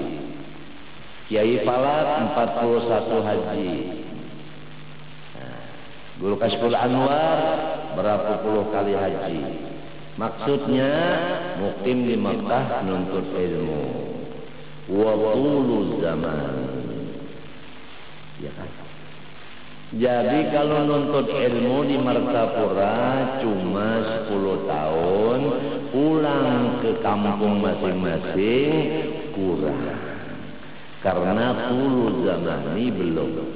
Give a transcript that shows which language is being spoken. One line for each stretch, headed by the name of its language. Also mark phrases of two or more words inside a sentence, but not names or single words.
Banjar: Kiai Falak 41 haji. Guru Kasful Anwar berapa puluh kali haji. Maksudnya mukim di Mekah nuntut ilmu. Wa tulu zaman. Ya kan? Jadi kalau nuntut ilmu di Martapura cuma 10 tahun, pulang ke kampung masing-masing kurang. Karena tulu zaman ini belum.